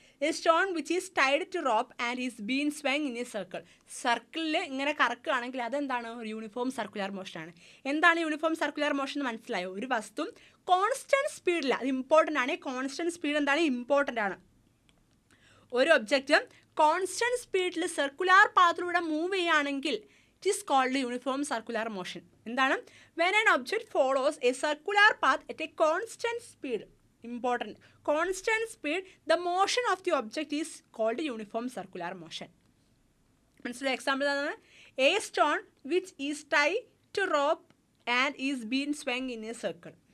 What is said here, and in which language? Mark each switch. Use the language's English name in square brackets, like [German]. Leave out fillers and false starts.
[English] a stone which is tied to rope and is been swung in a സർക്കിളിൽ [Malayalam] ഇങ്ങനെ കറക്കുകയാണെങ്കിൽ അതെന്താണ്, ഒരു യൂണിഫോം സർക്കുലാർ മോഷനാണ്. എന്താണ് യൂണിഫോം സർക്കുലാർ മോഷൻ എന്ന് മനസ്സിലായോ? ഒരു വസ്തു കോൺസ്റ്റൻറ്റ് സ്പീഡിൽ, അത് ഇമ്പോർട്ടൻ്റ് ആണ്. കോൺസ്റ്റൻറ്റ് സ്പീഡ് എന്താണ്, ഇമ്പോർട്ടൻ്റ് ആണ്. ഒരു ഒബ്ജക്റ്റ് കോൺസ്റ്റൻറ്റ് സ്പീഡിൽ സർക്കുലാർ പാത്തിലൂടെ മൂവ് ചെയ്യുകയാണെങ്കിൽ [English] It is called uniform circular motion. എന്താണ്, when an object follows a circular path at a constant speed, important constant speed, the motion of the object is called uniform circular motion. [Malayalam] മനസ്സിലായ example ആണ്, [English] A stone which is tie to rope and is been swung in a circle.